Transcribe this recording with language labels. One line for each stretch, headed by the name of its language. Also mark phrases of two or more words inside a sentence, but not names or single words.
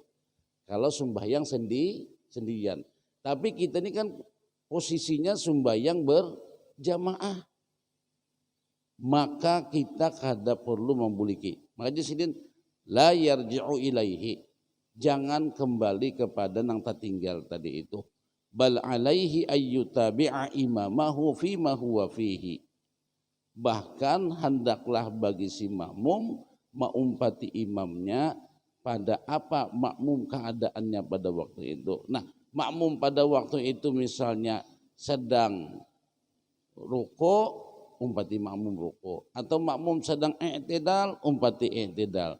Banjar: Kalau sembahyang sendirian. Tapi kita ini kan posisinya sembahyang berjamaah. Maka kita kada perlu membuliki. Makanya sidin
Arabic: لا يرجع إليه,
Banjar: jangan kembali kepada nang tertinggal tadi itu.
Arabic: بل عليه أن يتابع إمامه فيما هو فيه.
Banjar: Bahkan hendaklah bagi si makmum mengumpati imamnya pada apa makmum keadaannya pada waktu itu. Nah, makmum pada waktu itu misalnya sedang ruku, umpati makmum ruku, atau makmum sedang i'tidal, umpati i'tidal.